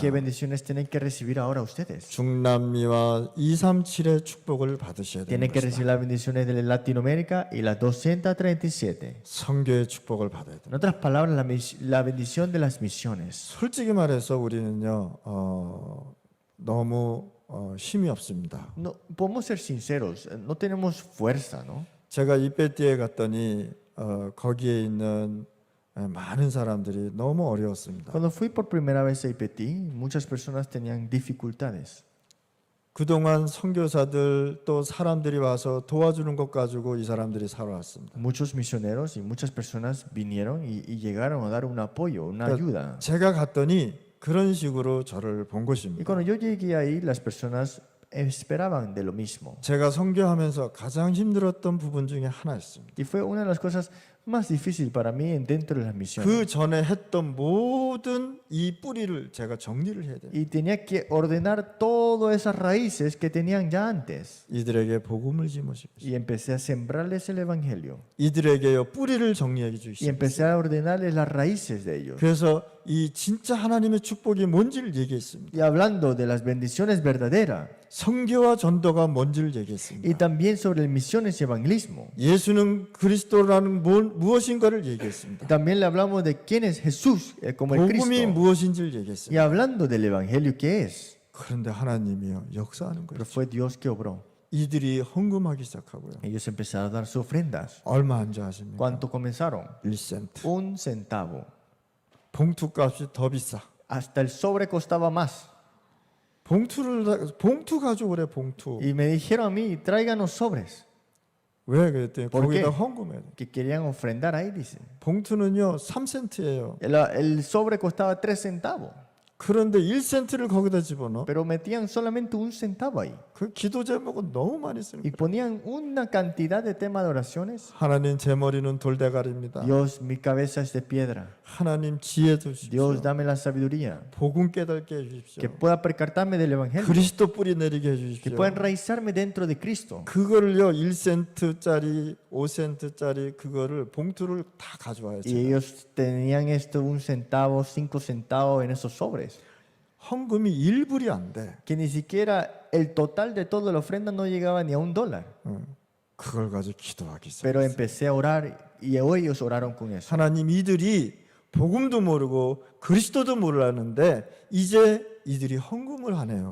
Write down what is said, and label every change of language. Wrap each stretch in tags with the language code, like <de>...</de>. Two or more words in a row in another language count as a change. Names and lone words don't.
<es>¿Qué bendiciones tienen que recibir ahora ustedes?</es> <ko>중남미와 237의 축복을 받으셔야</ko> <es>Tienen</es> <ko>되는</ko> <es>que</es> <ko>것이다.</ko> <es>recibir las bendiciones de Latinoamérica y las 237.</es> <ko>선교의 축복을 받아야 돼.</ko> <es>En otras palabras, la bendición de las misiones.</es> <ko>솔직히 말해서 우리는요 너무 힘이 없습니다.</ko> <es>No, podemos ser sinceros, no tenemos fuerza, ¿no?</es> <ko>제가 이베티에 갔더니 거기에 있는 많은 사람들이 너무 어려웠습니다.</ko> <es>Cuando fui por primera vez a IPT, muchas personas tenían dificultades.</es> <ko>그동안 선교사들 또 사람들이 와서 도와주는 것 가지고 이 사람들이 살아왔습니다.</ko> <es>Muchos misioneros y muchas personas vinieron y llegaron a dar un apoyo, una ayuda.</es> <ko>제가 갔더니 그런 식으로 저를 본</ko> <es>Y</es> <ko>것입니다.</ko> <es>cuando yo llegué ahí, las personas esperaban de lo mismo.</es> <ko>제가 선교하면서 가장 힘들었던 부분 중에 하나였습니다.</ko> <es>Y fue una de las cosas más difíciles para mí dentro de las misiones.</es> <ko>그 전에 했던 모든 이 뿌리를 제가 정리를 해야 돼요.</ko> <es>Y tenía que ordenar todas esas raíces que tenían ya antes.</es> <ko>이들에게 복음을 심으시고</ko> <es>Y empecé a sembrarles el evangelio.</es> <ko>이들에게요 뿌리를 정리해</ko> <es>Y</es> <ko>주시고</ko> <es>empecé a ordenarles las raíces de ellos.</es> <ko>그래서 이 진짜 하나님의 축복이 뭔지를 얘기했습니다.</ko> <es>Y hablando de las bendiciones verdaderas.</es> <ko>선교와 전도가 뭔지를 얘기했습니다.</ko> <es>Y también sobre el misiones y evangelismo.</es> <ko>예수는 그리스도라는 무엇인가를 얘기했습니다.</ko> <es>También le hablamos de quién es Jesús como el</es> <ko>복음이</ko> <es>Cristo.</es> <ko>무엇인지를</ko> <es>Y</es> <ko>얘기했습니다.</ko> <es>hablando del evangelio que es.</es> <ko>그런데 하나님이요 역사하는</ko> <es>Pero</es> <ko>거예요.</ko> <es>fue Dios que obró.</es> <ko>이들이 헌금하기 시작하고요.</ko> <es>Ellos empezaron a dar sus ofrendas.</es> <ko>얼마 한 줄 아십니까?</ko> <es>¿Cuánto comenzaron?</es> <ko>1센트.</ko> <es>1 centavo.</es> <ko>봉투값이 더 비싸.</ko> <es>Hasta el sobre costaba más.</es> <ko>봉투 가져오래 봉투.</ko> <es>Y me dijeron a mí, tráiganos sobres.</es> <ko>왜 그랬더니</ko> <es>¿Por</es> <ko>거기다</ko> <es>qué?</es> <ko>헌금해야 돼.</ko> <es>Que querían ofrendar ahí, dice.</es> <ko>봉투는요 3센트예요.</ko> <es>El sobre costaba 3 centavos,</es> <ko>그런데 1센트를 거기다 집어넣어.</ko> <es>pero metían solamente 1 centavo ahí.</es> <ko>그 기도 제목은 너무 많이 쓰는</ko> <es>Y</es> <ko>거예요.</ko> <es>ponían una cantidad de temas de oraciones.</es> <ko>하나님 제 머리는 돌대가리입니다.</ko> <es>Dios, mi cabeza es de piedra.</es> <ko>하나님 지혜 주십시오.</ko> <es>Dios, dame la sabiduría.</es> <ko>복음 깨닫게</ko> <es>Que</es> <ko>해주십시오.</ko> <es>pueda percatarme del Evangelio.</es> <ko>그리스도 뿌리 내리게</ko> <es>Que</es> <ko>해주십시오.</ko> <es>pueda enraizarme dentro de Cristo.</es> <ko>그거를요 1센트짜리 5센트짜리 그거를 봉투를 다 가져와요.</ko> <es>Y ellos tenían esto, 1 centavo, 5 centavos en esos sobres.</es> <ko>헌금이 1불이 안 돼.</ko> <es>Que ni siquiera el total de toda la ofrenda no llegaba ni a $1.</es> <ko>그걸 가지고 기도하기 시작.</ko> <es>Pero empecé a orar y ellos oraron con eso.</es> <ko>하나님 이들이 복음도 모르고 그리스도도 몰랐는데 이제 이들이 헌금을 하네요.</ko>